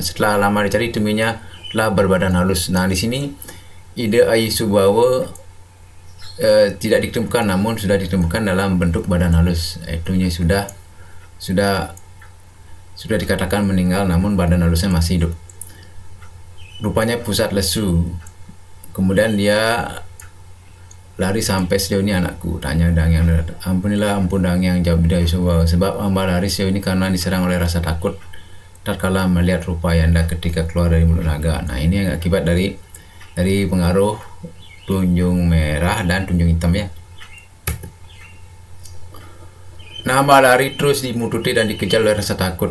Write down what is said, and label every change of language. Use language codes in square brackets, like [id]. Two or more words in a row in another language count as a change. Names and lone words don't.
[id] Setelah lama dicari, temunya telah berbadan halus. Nah, di sini Ida Ayu Subau tidak ditemukan, namun sudah ditemukan dalam bentuk badan halus. Itunya sudah dikatakan meninggal, namun badan halusnya masih hidup. Rupanya pusat lesu. Kemudian dia lari sampai sejauh ini anakku, tanya Dagang Dratha. Ampunilah Empu Dagang, jawab Ida Ayu Subau, sebab hamba lari sejauh ini karena diserang oleh rasa takut tatkala melihat rupa Yanda ketika keluar dari mulut naga. Nah, ini akibat dari pengaruh tunjung merah dan tunjung hitam ya. Nah, hamba lari terus dimututi dan dikejar oleh rasa takut.